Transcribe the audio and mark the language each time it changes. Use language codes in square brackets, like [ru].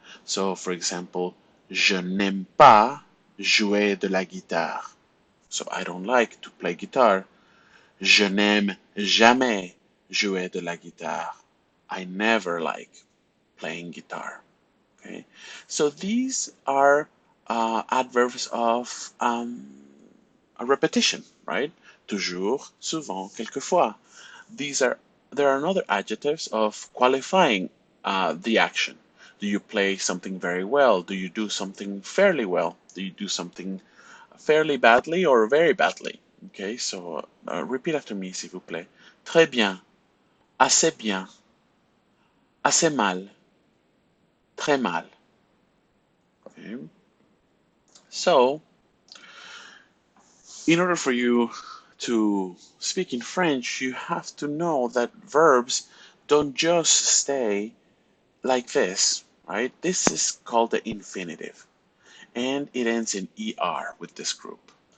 [en] So, for example, [fr] je n'aime pas jouer de la guitare. [en] So I don't like to play guitar. [fr] Je n'aime jamais jouer de la guitare. [en] I never like playing guitar. Okay, so these are adverbs of a repetition, right? [fr] Toujours, souvent, quelquefois. [en] These are There are other adjectives of qualifying the action. Do you play something very well? Do you do something fairly well? Do you do something fairly badly or very badly? Okay, so repeat after me, [fr] s'il vous plaît. Très bien, assez mal, très mal. [en] Okay. So, in order for you to speak in French, you have to know that verbs don't just stay like this, right? This is called the infinitive, and it ends in er with this group.